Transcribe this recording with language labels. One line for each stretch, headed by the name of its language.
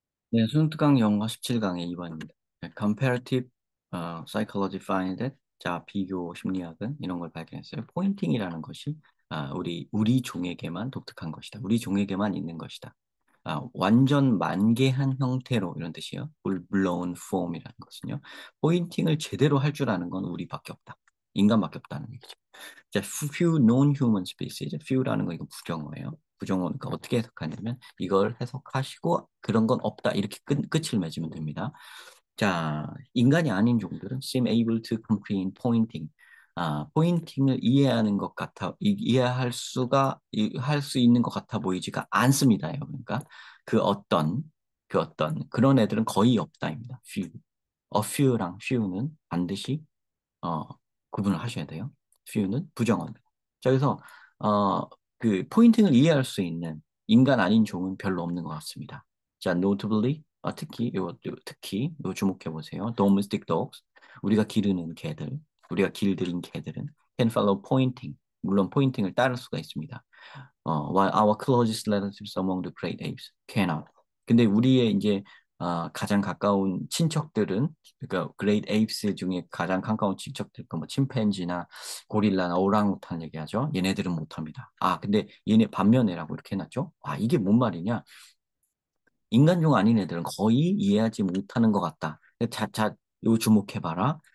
Korean: 네, 손특강 영어 17강의 2번입니다.
English: Comparative Psychology find that,
Korean: 자, 비교 심리학은 이런 걸 발견했어요. 포인팅이라는 것이 우리 종에게만 독특한 것이다. 우리 종에게만 있는 것이다. 완전 만개한 형태로 이런 뜻이요.
English: full blown form
Korean: 이라는 것은요. 포인팅을 제대로 할 줄 아는 건 우리밖에 없다. 인간밖에 없다는 얘기죠. 자,
English: few known human species,
Korean: few라는 거 이거 부정어예요. 부정어니까 어떻게 해석하냐면 이걸 해석하시고 그런 건 없다 이렇게 끝을 맺으면 됩니다. 자, 인간이 아닌 종들은
English: seem able to comprehend pointing.
Korean: 포인팅을 이해하는 것 같아, 이해할 할 수 있는 것 같아 보이지가 않습니다. 그러니까 그 어떤, 그런 애들은 거의 없다입니다.
English: few.
Korean: a few랑 few는 반드시 어, 구분을 하셔야 돼요. few는 부정어입니다. 자, 그래서 그 포인팅을 이해할 수 있는 인간 아닌 종은 별로 없는 것 같습니다. 자, notably, 특히 요 주목해 보세요.
English: domestic dogs,
Korean: 우리가 기르는 개들, 우리가 길들인 개들은
English: can follow pointing,
Korean: 물론 포인팅을 따를 수가 있습니다.
English: while our closest relatives among the great apes cannot.
Korean: 근데 우리의 이제 가장 가까운 친척들은 그러니까 great apes 중에 가장 가까운 친척들 뭐 침팬지나 고릴라나 오랑우탄 얘기하죠. 얘네들은 못합니다. 근데 얘네 반면에라고 이렇게 해놨죠. 이게 뭔 말이냐? 인간종 아닌 애들은 거의 이해하지 못하는 것 같다. 요 주목해봐라.